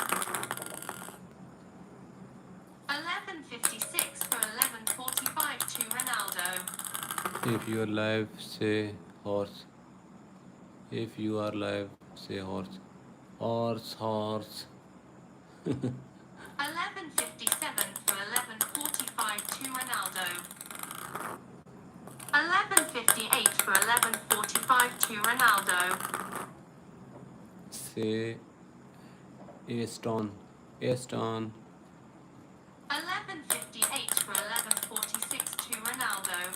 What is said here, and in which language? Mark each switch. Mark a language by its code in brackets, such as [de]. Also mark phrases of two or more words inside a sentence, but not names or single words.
[en] 11:56 for 11:45 to Ronaldo. If you are live, say horse. If you are live, say horse. Horse, horse. 11:57 for 11:45 to Ronaldo. 11:58 for 11:45 to Ronaldo. Say Aston. Aston. 11:58 for 11:46 to Ronaldo.